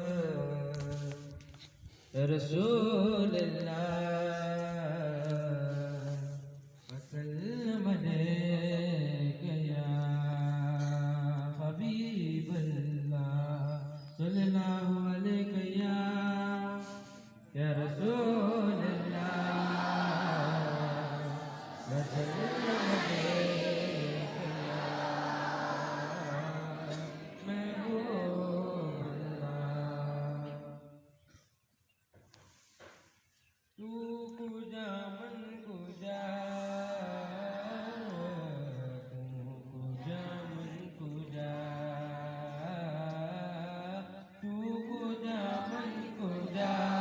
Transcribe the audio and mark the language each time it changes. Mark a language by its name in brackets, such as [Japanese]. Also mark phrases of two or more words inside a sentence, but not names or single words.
[Arabic] رسول الله وسلم عليك يا حبيب الله صلى الله عليك يا رسول الله وسلم عليك يا محبوب الله [Persian] تو کجا من کجا تو کجا من کجا تو کجا من کجا